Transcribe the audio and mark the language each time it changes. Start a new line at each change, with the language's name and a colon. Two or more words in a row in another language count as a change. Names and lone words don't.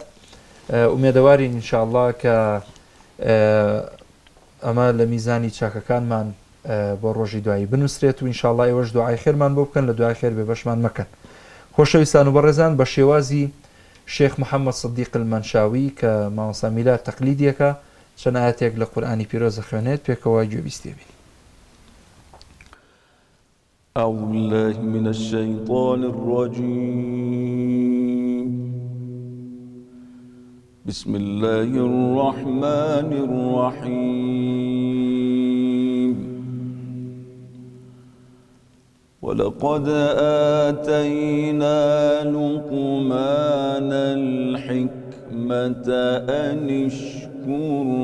Central Kurdish: ئومێدەوارین ئینشاءالله کە ئەمە لە میزانی چاکەکانمان بۆ ڕۆژی دوایی بنووسرێت و ئینشاءالله ئێوەش دوعای خێرمان بۆ بکەن، لە دوعای خێر بێبەشمان مەکەن. خۆشەویستان و بەڕێزان، بە شێوازی شێخ محەممەد سەدیق المەنشاوی کە مامۆستا میلاد تەقلیدیەکە چەند ئاەتێک لە قورئانی پیرۆزە خوێنێت، پێکەوە گوێبیستێ بین.
Arabic: أعوذ بالله من الشيطان الرجيم بسم الله الرحمن الرحيم ولقد آتينا لقمان الحكمة أن اشكر